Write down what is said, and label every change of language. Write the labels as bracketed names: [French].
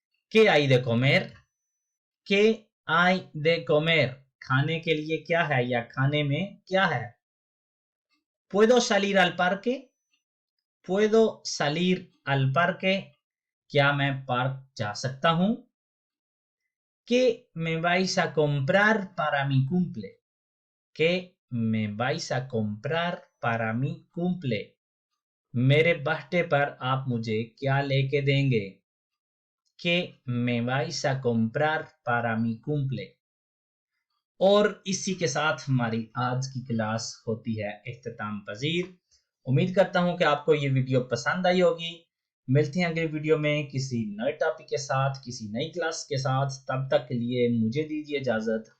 [Spanish] ¿Qué hay de comer? ¿Qué hay de comer? [Hindi] खाने के लिए क्या है या खाने में क्या है? [Spanish] ¿Puedo salir al parque? ¿Puedo salir al parque? [Hindi] क्या मैं पार्क जा सकता हूँ? [Spanish] ¿Qué me vais a comprar para mi cumple? ¿Qué me vais a comprar para mi cumple? [Hindi] मेरे बर्थडे पर आप मुझे क्या लेके देंगे? [Spanish] ¿Qué me vais a comprar para mi cumple? [Hindi] और इसी के साथ हमारी आज की क्लास होती है इख्तिताम पजीर। उम्मीद करता हूं कि आपको ये वीडियो पसंद आई होगी। मिलते हैं अगले वीडियो में किसी नए टॉपिक के साथ, किसी नई क्लास के साथ। तब तक के लिए मुझे दीजिए इजाजत।